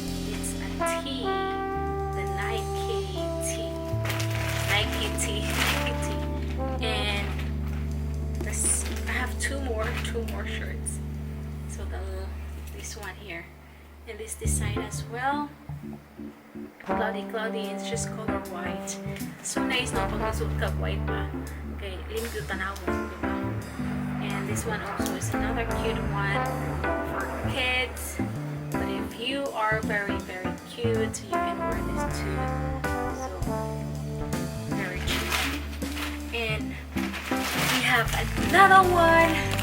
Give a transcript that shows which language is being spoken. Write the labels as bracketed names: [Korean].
[English] It's a T. The Nike T. Nike T. Nike T. And this, I have two more shirts. So this one here. And this design as well. Cloudy, it's just color white. So nice [Cebuano] no pag nasuot ka white pa. Okay, limpyo tanawon, diba? [English] And this one also is another cute one for kids. But if you are very, very cute, you can wear this too. So very cute. And we have another one.